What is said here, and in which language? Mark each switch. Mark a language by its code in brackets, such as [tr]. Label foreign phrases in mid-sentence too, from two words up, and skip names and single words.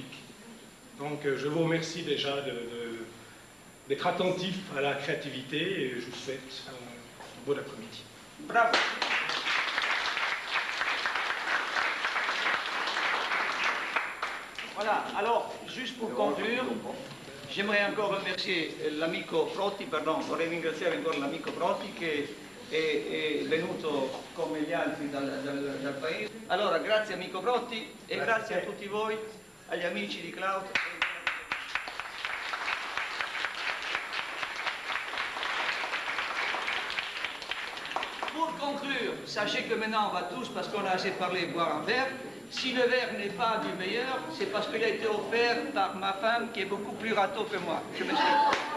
[fr] Donc je vous remercie déjà d'être attentif à la créativité, et je vous souhaite un bon après-midi. Bravo. Voilà, alors, juste pour conclure, j'aimerais encore remercier [it] l'amico Proti, pardon, vorrei ringraziare ancora l'amico Proti che è venuto come gli altri dal paese. Allora, grazie amico Proti e grazie a tutti voi, agli amici di Cloud. [fr] Pour conclure, sachez que maintenant on va tous, parce qu'on a assez parlé, boire un verre. Si le verre n'est pas du meilleur, c'est parce qu'il a été offert par ma femme qui est beaucoup plus râteau que moi.